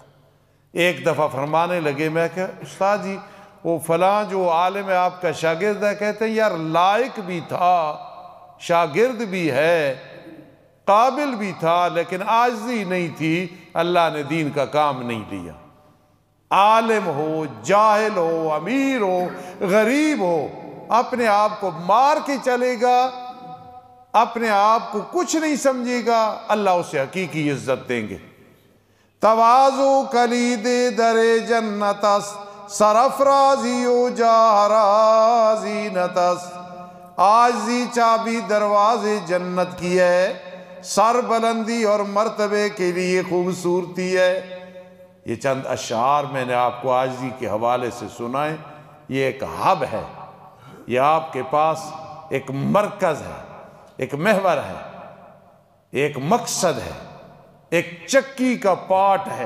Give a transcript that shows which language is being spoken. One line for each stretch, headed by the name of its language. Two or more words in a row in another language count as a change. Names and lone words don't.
Urdu: ایک دفعہ فرمانے لگے، میں کہ استاد جی وہ فلاں جو عالم ہے آپ کا شاگرد ہے، کہتے ہیں یار لائق بھی تھا، شاگرد بھی ہے، قابل بھی تھا، لیکن عاجزی نہیں تھی، اللہ نے دین کا کام نہیں لیا۔ عالم ہو، جاہل ہو، امیر ہو، غریب ہو، اپنے آپ کو مار کے چلے گا، اپنے آپ کو کچھ نہیں سمجھے گا، اللہ اسے حقیقی عزت دیں گے۔
Persian: تواضع کلید در جنت است، سرافرازی و جاہرازی نتست۔
Urdu: عاجزی چابی دروازے جنت کی ہے، سر بلندی اور مرتبے کے لیے خوبصورتی ہے۔ یہ چند اشعار میں نے آپ کو عاجزی کے حوالے سے سنائے، یہ ایک ہب ہے، یہ آپ کے پاس ایک مرکز ہے، ایک محور ہے، ایک مقصد ہے، ایک چکی کا پارٹ ہے۔